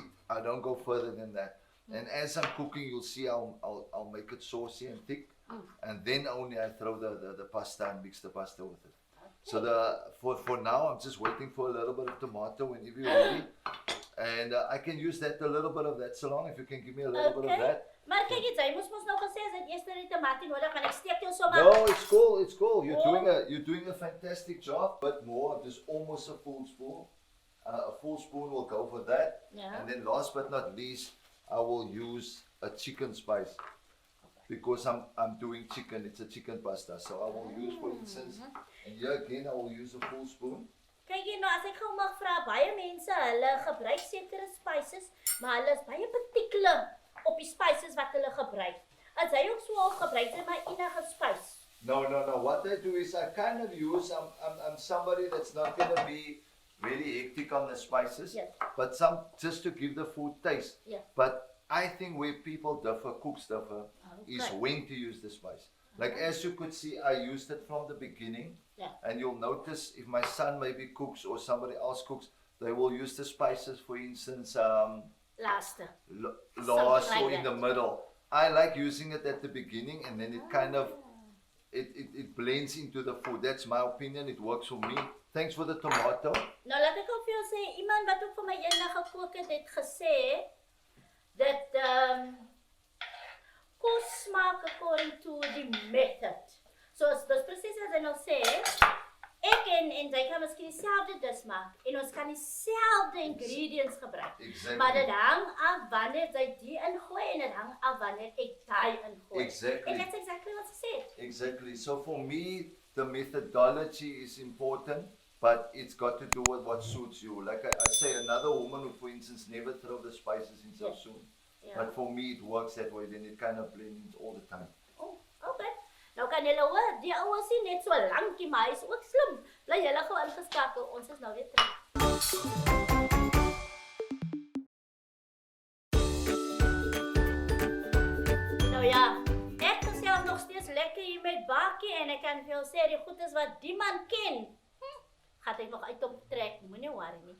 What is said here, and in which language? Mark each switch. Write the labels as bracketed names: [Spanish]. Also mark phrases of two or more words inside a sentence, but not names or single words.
[English] I don't go further than that. And as I'm cooking, you'll see I'll make it saucy and thick, and then only I throw the pasta and mix the pasta with it. So for now, I'm just waiting for a little bit of tomato whenever you're ready, and I can use that a little bit of that so long if you can give me a little bit of that. [Afrikaans] Maar kyk eens, jy moes nou gesê as dit eers die tomatie nodig en ek steek jou so [English] No, it's cool. It's cool. You're doing a fantastic job, but more just almost a full spoon. A full spoon will go for that. And then last but not least, I will use a chicken spice because I'm doing chicken. It's a chicken pasta, so I will use, for instance, and here again I will use a full spoon. [Afrikaans] Kyk hier nou, as ek gou mag vra, baie mense hulle gebruik sekere spices, maar hulle is baie particular op die spices wat hulle gebruik. As hy ook so al gebruik, sy maar enige spice. [English] No. What I do is I kind of use, I'm somebody that's not going to be really hectic on the spices, but just to give the food taste. But I think where people differ, cooks differ, is when to use the spice. Like as you could see, I used it from the beginning, and you'll notice if my son maybe cooks or somebody else cooks, they will use the spices, for instance, last or in the middle. I like using it at the beginning, and then it kind of it blends into the food. That's my opinion. It works for me. Thanks for the tomato. [Afrikaans] Nou laat ek ook vir jou sê, iemand wat ook vir my eendag gekook het gesê dat kos smaak [English] according to the method. [Afrikaans] So dis presies wat hy nou sê. Ek en jy kan miskien dieselfde dis maak en ons kan dieselfde ingredients gebruik. Maar dit hang af wanneer jy die ingooi en dit hang af wanneer ek daai ingooi. [English] And that's exactly what she said. Exactly. So for me, the methodology is important, but it's got to do with what suits you. Like I say, another woman would, for instance, never throw the spices in so soon. But for me, it works that way. Then it kind of blends all the time. Oh, okay. [Afrikaans] Nou kan julle hoor, die ouwe sien net so lankie, maar hy is ook slim. Bly julle gou ingeskakel, ons is nou weer terug. Nou ja, ek gesels nog steeds lekker hier met Barkie en ek kan vir jou sê, die goedes wat die man ken, gaat ek nog uit op trek, moenie worry nie.